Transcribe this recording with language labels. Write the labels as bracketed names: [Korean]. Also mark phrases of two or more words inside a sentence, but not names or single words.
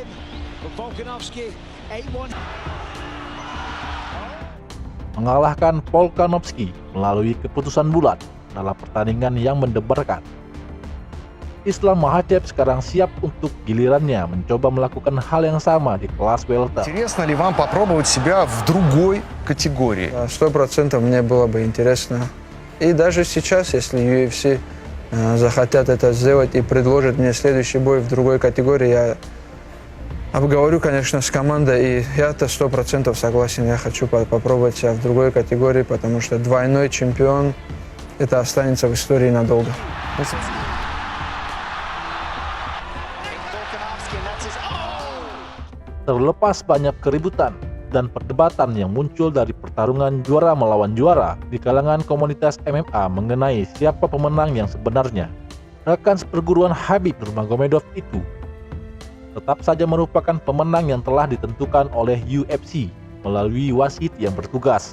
[Indonesian] Mengalahkan Volkanovski melalui keputusan bulat dalam pertandingan yang mendebarkan. Islam Makhachev sekarang siap untuk gilirannya mencoba melakukan hal yang sama di kelas welter. [Russian] Интересно ли вам попробовать себя в другой категории? 100% мне было бы интересно. И даже сейчас, если UFC захотят это сделать и предложат мне следующий бой в другой категории, я обговорю, конечно, с командой, и я-то 100% согласен. Я хочу попробовать себя в другой категории, потому что двойной чемпион, это останется в истории надолго. [Indonesian] Terlepas banyak keributan dan perdebatan yang muncul dari pertarungan juara melawan juara di kalangan komunitas MMA mengenai siapa pemenang yang sebenarnya, rekan seperguruan Khabib Nurmagomedov itu tetap saja merupakan pemenang yang telah ditentukan oleh UFC melalui wasit yang bertugas.